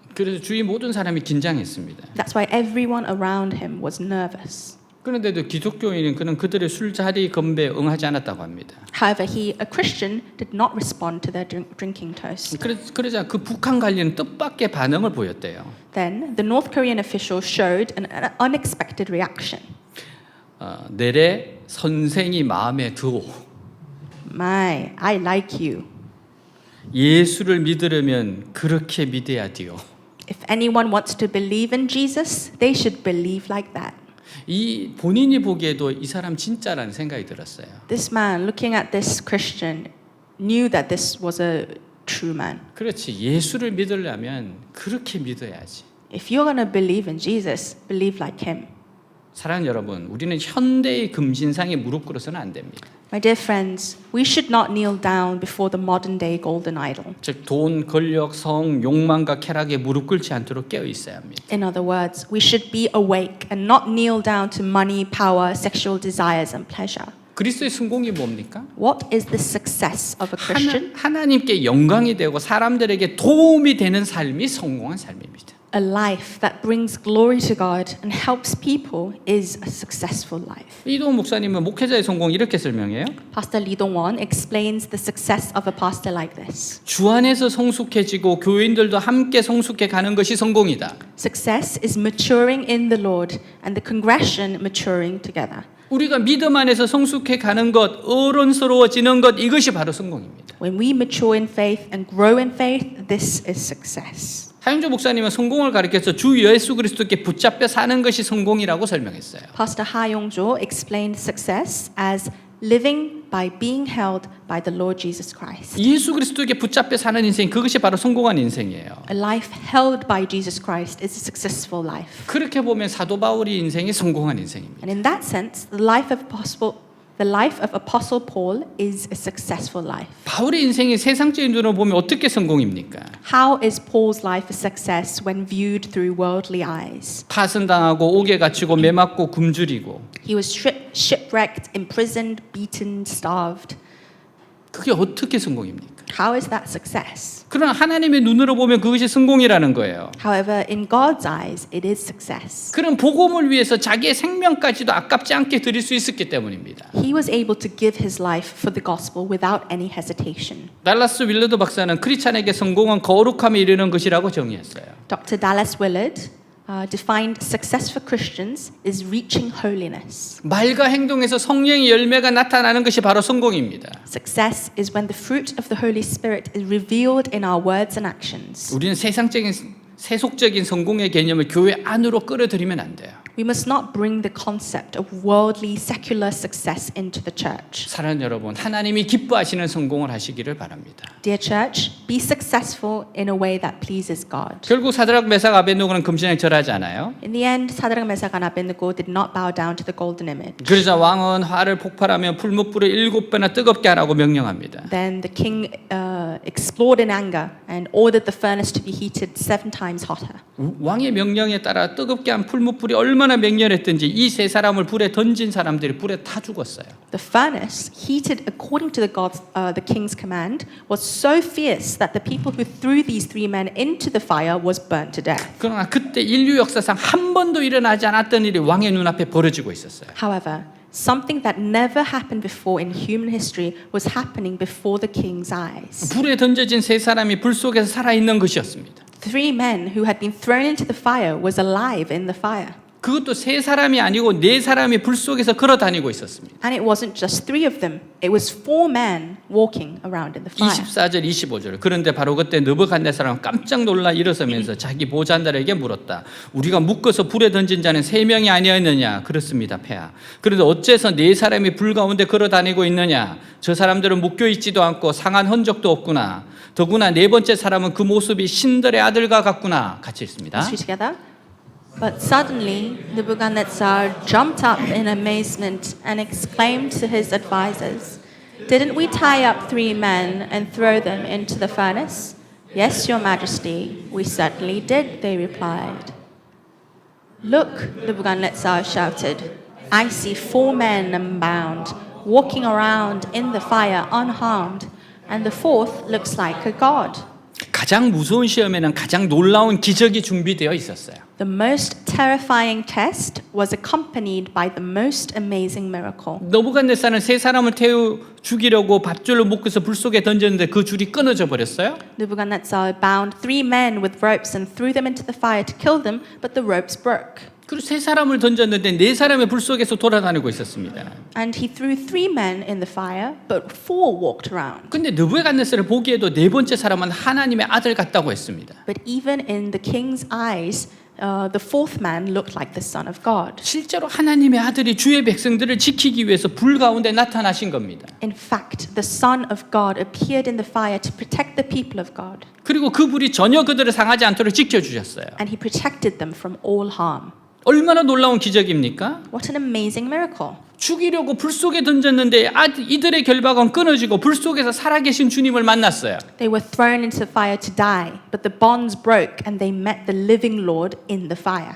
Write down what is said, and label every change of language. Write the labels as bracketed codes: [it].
[ko] 그래서 주위 모든 사람이 긴장했습니다. [en] That's why everyone around him was nervous. [ko] 그런데도 기독교인은 그는 그들의 술자리 건배에 응하지 않았다고 합니다. [en] However, a Christian, did not respond to their drinking toast. [ko] 그러자 그 북한 관리는 뜻밖의 반응을 보였대요. [en] Then, the North Korean official showed an unexpected reaction. [ko] 내래 선생이 마음에 드오. [en] My, I like you. [ko] 예수를 믿으려면 그렇게 믿어야 돼요. [en] If anyone wants to believe in Jesus, they should believe like that. [ko] 이 본인이 보기에도 이 사람 진짜라는 생각이 들었어요. [en] This man, looking at this Christian, knew that this was a true man. [ko] 그렇지. 예수를 믿으려면 그렇게 믿어야지. [en] If you're going to believe in Jesus, believe like him. [ko] 사랑하는 여러분, 우리는 현대의 금신상에 무릎 꿇어서는 안 됩니다. [en] My dear friends, we should not kneel down before the modern day golden idol. [ko] 즉 돈, 권력, 성, 욕망과 쾌락에 무릎 꿇지 않도록 깨어 있어야 합니다. [en] In other words, we should be awake and not kneel down to money, power, sexual desires and pleasure. [ko] 그리스도의 성공이 뭡니까? [en] What is the success of a Christian? [ko] 하나님께 영광이 되고 사람들에게 도움이 되는 삶이 성공한 삶입니다. [en] A life that brings glory to God and helps people is a successful life. [ko] 이동훈 목사님은 목회자의 성공 이렇게 설명해요. [en] Pastor Lee Dong-won explains the success of a pastor like this. [ko] 주 안에서 성숙해지고 교인들도 함께 성숙해 가는 것이 성공이다. [en] Success is maturing in the Lord and the congregation maturing together. [ko] 우리가 믿음 안에서 성숙해 가는 것, 어른스러워지는 것 이것이 바로 성공입니다. [en] When we mature in faith and grow in faith, this is success. [ko] 하영조 목사님은 성공을 가리켜서 주 예수 그리스도께 붙잡혀 사는 것이 성공이라고 설명했어요. [en] Pastor Ha Yong-jo explained success as living by being held by the Lord Jesus Christ. [ko] 예수 그리스도에게 붙잡혀 사는 인생 그것이 바로 성공한 인생이에요. [en] A life held by Jesus Christ is a successful life. [ko] 그렇게 보면 사도 바울의 인생이 성공한 인생입니다. [en] And in that sense, the life of Apostle Paul is a successful life. [ko] 바울의 인생이 세상적인 눈으로 보면 어떻게 성공입니까? [en] How is Paul's life a success when viewed through worldly eyes? [ko] 파선당하고 옥에 갇히고 매맞고 굶주리고 [en] He was shipwrecked, imprisoned, beaten, starved. [ko] 그게 어떻게 성공입니까? [en] How is that success? [ko] 그러나 하나님의 눈으로 보면 그것이 성공이라는 거예요. [en] However, in God's eyes, it is success. [ko] 그런 복음을 위해서 자기의 생명까지도 아깝지 않게 드릴 수 있었기 때문입니다. [en] He was able to give his life for the gospel without any hesitation. [ko] 달라스 윌러드 박사는 크리스찬에게 성공은 거룩함에 이르는 것이라고 정의했어요. [en] Dr. Dallas Willard defined success for Christians is reaching holiness. [ko] 말과 행동에서 성령의 열매가 나타나는 것이 바로 성공입니다. [en] Success is when the fruit of the Holy Spirit is revealed in our words and actions. [ko] 우리는 세속적인 성공의 개념을 교회 안으로 끌어들이면 안 돼요. [en] We must not bring the concept of worldly, secular success into the church. [ko] 사랑하는 여러분, 하나님이 기뻐하시는 성공을 하시기를 바랍니다. [en] Dear church, be successful in a way that pleases God. [ko] 결국 사드락 메삭 아벳노고는 금신에 절하지 않아요. [en] In the end, Shadrach, Meshach, and Abednego did not bow down to the golden image. [ko] 그러자 왕은 화를 폭발하며 풀무불을 7배나 뜨겁게 하라고 명령합니다. [en] Then the king exploded in anger and ordered the furnace to be heated 7 times hotter. [ko] 왕의 명령에 따라 뜨겁게 한 풀무불이 얼마나 맹렬했든지 이 세 사람을 불에 던진 사람들이 불에 타 죽었어요. [en] The furnace, heated according to the king's command, was so fierce that the people who threw these 3 men into the fire was burnt to death. [ko] 그러나 그때 인류 역사상 한 번도 일어나지 않았던 일이 왕의 눈앞에 벌어지고 있었어요. [en] However, something that never happened before in human history was happening before the king's eyes. [ko] 불에 던져진 세 사람이 불 속에서 살아있는 것이었습니다. [en] 3 men who had been thrown into the fire was alive in the fire. [ko] 그것도 세 사람이 아니고 네 사람이 불 속에서 걸어 다니고 있었습니다. [en] And it wasn't just 3 of them. It was 4 men walking around in the fire. [ko] 24절 25절. 그런데 바로 그때 느부갓네살은 깜짝 놀라 일어서면서 자기 보좌관들에게 물었다. 우리가 묶어서 불에 던진 자는 3명이 아니었느냐? 그렇습니다, 폐하. 그런데 어째서 네 사람이 불 가운데 걸어 다니고 있느냐? 저 사람들은 묶여 있지도 않고 상한 흔적도 없구나. 더구나 네 번째 사람은 그 모습이 신들의 아들과 같구나. 같이 읽습니다. [en] Let's read together. But suddenly Nebuchadnezzar jumped up in amazement and exclaimed to his advisors, "Didn't we tie up 3 men and throw them into the furnace?" "Yes, your majesty, we certainly did," they replied. "Look," Nebuchadnezzar shouted, "I see 4 men unbound, walking around in the fire unharmed, and the 4th looks like a god." [ko] 가장 무서운 시험에는 가장 놀라운 기적이 준비되어 있었어요. [en] The most terrifying test was accompanied by the most amazing miracle. [ko] 느부갓네살은 세 사람을 태워 죽이려고 밧줄로 묶어서 불 속에 던졌는데 그 줄이 끊어져 버렸어요. [en] Nebuchadnezzar bound 3 men with ropes and threw them into the fire to kill them, but the ropes broke. [ko] 그리고 세 사람을 던졌는데 네 사람이 불 속에서 돌아다니고 있었습니다. [en] And he threw 3 men in the fire, but 4 walked around. [ko] 근데 느부갓네살을 보기에도 네 번째 사람은 하나님의 아들 같다고 했습니다. [en] But even in the king's eyes, the 4th man looked like the son of God. [ko] 실제로 하나님의 아들이 주의 백성들을 지키기 위해서 불 가운데 나타나신 겁니다. [en] In fact, the son of God appeared in the fire to protect the people of God. [ko] 그리고 그 불이 전혀 그들을 상하지 않도록 지켜주셨어요. [en] And he protected them from all harm. [ko] 얼마나 놀라운 기적입니까? [en] What an amazing miracle. [ko] 죽이려고 불 속에 던졌는데 이들의 결박은 끊어지고 불 속에서 살아계신 주님을 만났어요. [en] They were thrown into the fire to die, but the bonds broke and they met the living Lord in the fire.